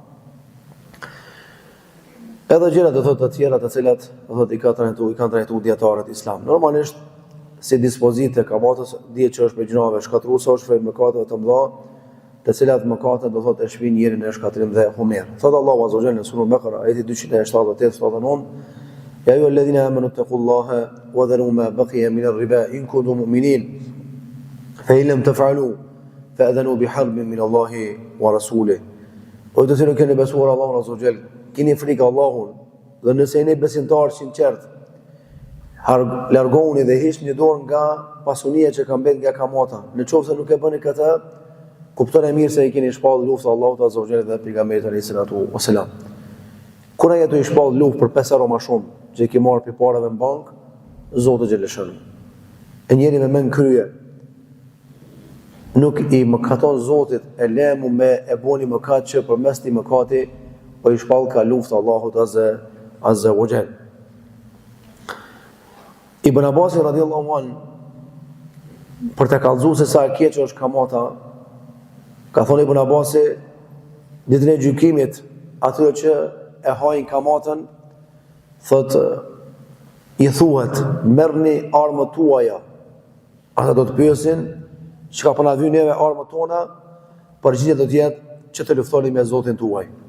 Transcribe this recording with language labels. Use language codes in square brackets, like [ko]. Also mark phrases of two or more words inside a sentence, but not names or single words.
[sq] Edhe gjëra do thotë të tjera të cilat do thotë i kanë trajtuar dietarët islam. Normalisht si dispozitë e kamatës dihet që është për gjinave shkatruese, është për mëkate të mëdha, të cilat mëkate do thotë e shpin njërin në shkatrim dhe humer. Thot Allahu [ar] عز وجل [sq] në surën Baqara ayati 278-79: [ar] يا أيها الذين آمنوا اتقوا الله وذروا ما بقي من الربا إن كنتم مؤمنين فإن لم تفعلوا فأذنوا بحرب من الله ورسوله. [sq] O të cilët keni besuar Allahun [ar] عز وجل, [sq] keni frikë Allahun, dhe nëse jeni besimtarë sinqert, largoni dhe hiqni dorë nga pasunia që ka mbet nga kamata. Në qoftë se nuk e bëni këtë, kuptoni mirë se i keni shpallur luftë Allahut [ar] عز وجل [sq] dhe pejgamberit [ar] عليه الصلاة والسلام. [sq] Kur ai ato i shpall luftë për 5 euro më shumë që i ke marrë për parave në bankë, Zoti xheleshën. E njeri me mend krye nuk i mëkaton Zotit, e lemu me e boni mëkat që përmes ti mëkati po i shpall ka luftë Allahut [ar] عز وجل. [sq] Ibn Abbas [ar] رضي الله عنه [sq] për të kallëzuar se sa e keq është kamata, ka thonë Ibn Abbas ditën e gjykimit, atyre që e hajnë kamatën, thot i thuhet merrni armët tuaja. Ata do të pyesin çka po na vjen neve armët tona, përgjigjja do të jetë që të luftoni me Zotin tuaj.